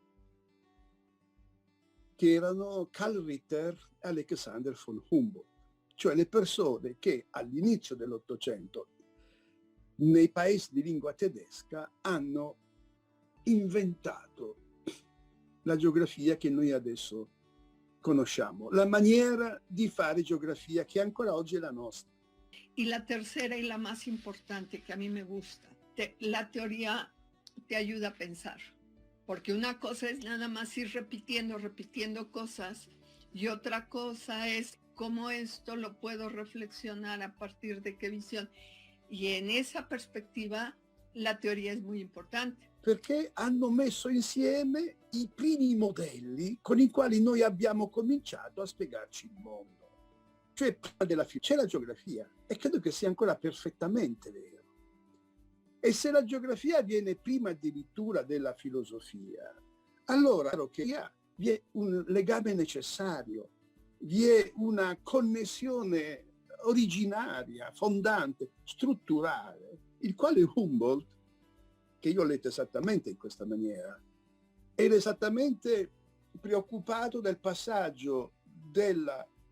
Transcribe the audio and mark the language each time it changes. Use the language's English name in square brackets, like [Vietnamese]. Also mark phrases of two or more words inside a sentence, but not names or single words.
[Italian] che erano Karl Ritter e Alexander von Humboldt, cioè le persone che all'inizio dell'Ottocento nei paesi di lingua tedesca hanno inventato la geografia che noi adesso conosciamo, la maniera di fare geografia che ancora oggi è la nostra. [Spanish] Y la tercera y la más importante que a mí me gusta, la teoría te ayuda a pensar, porque una cosa es nada más ir repitiendo cosas y otra cosa es cómo esto lo puedo reflexionar a partir de qué visión. Y en esa perspectiva la teoría es muy importante. [Italian] Perché hanno messo insieme i primi modelli con i quali noi abbiamo cominciato a spiegarci il mondo. Cioè, prima della c'è la geografia, e credo che sia ancora perfettamente vero. E se la geografia viene prima addirittura della filosofia, allora che vi è un legame necessario, vi è una connessione originaria, fondante, strutturale, il quale Humboldt, che io ho letto esattamente in questa maniera, era esattamente preoccupato del passaggio del